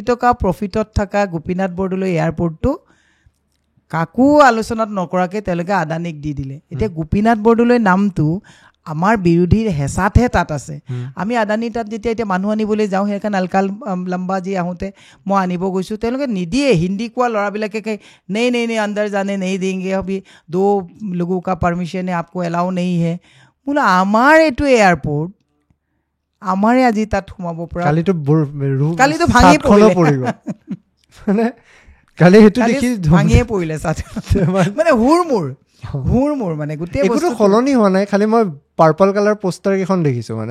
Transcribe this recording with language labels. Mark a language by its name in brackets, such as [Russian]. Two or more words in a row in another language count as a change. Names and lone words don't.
[Assamese] টকা প্ৰফিটত থকা গোপীনাথ বৰদলৈ এয়াৰপৰ্টটো কাকো আলোচনাত নকৰাকৈ তেওঁলোকে আদানীক দি দিলে এতিয়া গোপীনাথ বৰদলৈ নামটো আমাৰ বিৰোধীৰ হেঁচাতহে তাত আছে আমি আদানী তাত যেতিয়া এতিয়া মানুহ আনিবলৈ যাওঁ সেইখন আলকাল লম্বাজি আহোঁতে মই আনিব গৈছোঁ তেওঁলোকে নিদিয়ে হিন্দী কোৱা ল'ৰাবিলাকে [Hindi] नहीं नहीं नहीं अंदर जाने नहीं देंगे अभी 2 लोगों का परमिशन है आपको अलाउ नहीं है [Assamese] বোলো আমাৰ এইটো এয়াৰপৰ্ট আমাৰে আজি তাত সোমাব পৰা কালিতো ভাঙি পৰিব মানে কালি সেইটো দেখি ভাঙিয়ে পৰিলে মানে হুৰ মোৰ মানে গোটেই বস্তু সলনি হোৱা নাই খালি মই পাৰ্পল কালাৰ পোষ্টাৰ কেইখন দেখিছোঁ মানে